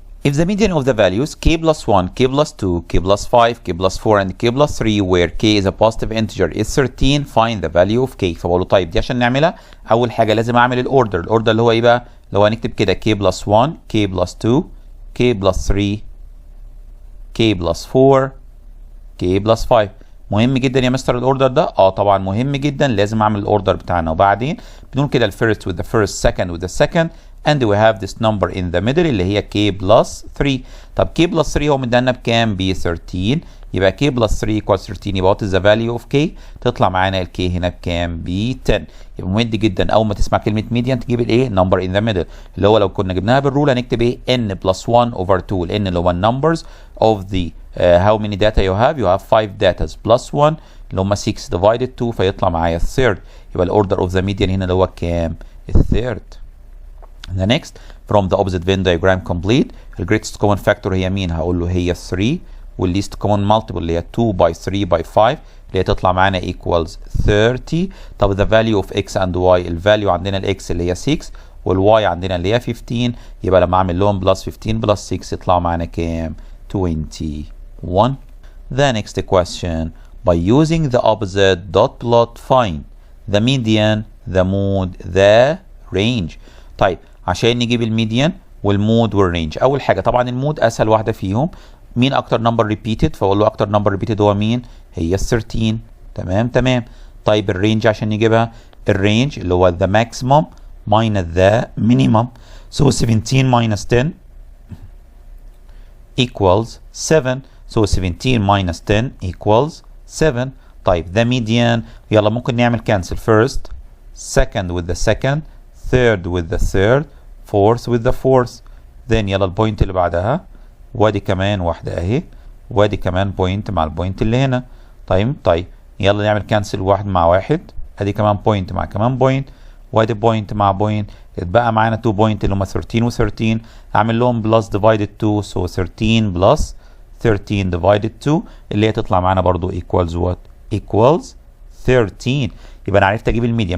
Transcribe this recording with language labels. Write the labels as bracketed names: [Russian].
[English] If the median of the values k plus 1, k plus 2, k plus 5, k plus 4 and k plus 3 where k is a positive integer is 13 find the value of k. [Arabic] فبقول له طيب دي عشان نعملها اول حاجه لازم اعمل الاوردر اللي هو ايه بقى؟ اللي هو هنكتب كده k plus 1, k plus 2, k plus 3, k plus 4, k plus 5. مهم جدا يا مستر الاوردر ده؟ طبعا مهم جدا، لازم اعمل الاوردر بتاعنا. وبعدين بنقول كده الفيرست [English] with the first, second with the second and we have this number in the middle اللي هي k plus 3. [Arabic] طب k plus 3 هو مدينا بكام؟ ب 13، يبقى k plus 3 equals 13، يبقى what is the value of k؟ تطلع معانا ال k هنا بكام؟ ب 10. يبقى مهم جدا اول ما تسمع كلمه median تجيب الايه؟ [English] number in the middle [Arabic] اللي هو لو كنا جبناها بالرول هنكتب ايه؟ n plus 1 over 2. n اللي هو [English] numbers of the how many data you have؟ you have 5 datas plus 1 [Arabic] اللي هم 6 divided 2 فيطلع معايا الثيرد. يبقى الاوردر اوف ذا median هنا اللي هو كام؟ الثيرد. [English] The next from the opposite Venn diagram complete the greatest common factor [Arabic] هي مين؟ هقول له هي 3 [English] وال least common multiple اللي هي 2 by 3 by 5 اللي هي تطلع معانا equals 30. [Arabic] طب the value of x and y، الفاليو عندنا الاكس اللي هي 6 والواي عندنا اللي هي 15، يبقى لما اعمل لهم بلس 15 بلس 6 يطلعوا معانا كام؟ 21. [English] The next question by using the opposite dot plot find the median, the mode, the range. [Arabic] طيب عشان نجيب الميديان والمود والرينج، اول حاجه طبعا المود اسهل واحده فيهم، مين اكتر نمبر ريبيتد؟ فاقول له اكتر نمبر ريبيتد هو مين؟ هي ال 13. تمام. [English] طيب الرينج عشان نجيبها، الرينج اللي هو the maximum minus the minimum، so 17 minus 10 equals 7، so 17 minus 10 equals 7. طيب the median، يلا ممكن نعمل cancel first, second with the second, third with the third, fourth with the fourth. [Arabic] then يلا البوينت اللي بعدها، وادي كمان واحدة اهي، وادي كمان بوينت مع البوينت اللي هنا. طيب يلا نعمل كانسل واحد مع واحد، ادي كمان بوينت مع كمان بوينت، وادي بوينت مع بوينت، اتبقى معانا 2 بوينت اللي هم 13 و13، اعمل لهم بلس ديفايدد 2، سو 13 بلس 13 ديفايدد 2 اللي هي تطلع معانا برضو equals what؟ equals 13. يبقى انا عرفت اجيب الميديا.